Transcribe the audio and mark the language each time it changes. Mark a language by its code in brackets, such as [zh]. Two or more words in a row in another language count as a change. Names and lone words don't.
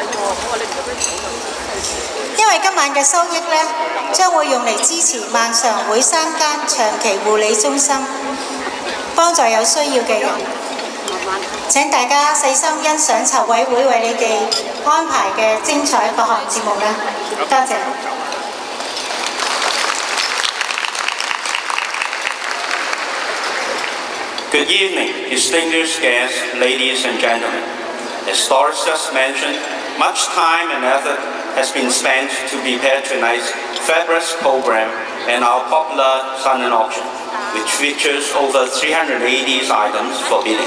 [yue] 因為今晚嘅收益呢，將會用嚟支持孟嘗會3間長期護理中心，幫助有需要嘅人。請大家細心欣賞籌委會為你哋安排嘅精彩各項節目啦，多謝。 [en] Good evening, distinguished guests, ladies and gentlemen. As Doris just mentioned, much time and effort has been spent to prepare tonight's fabulous program and our popular silent auction, which features over 380 items for bidding.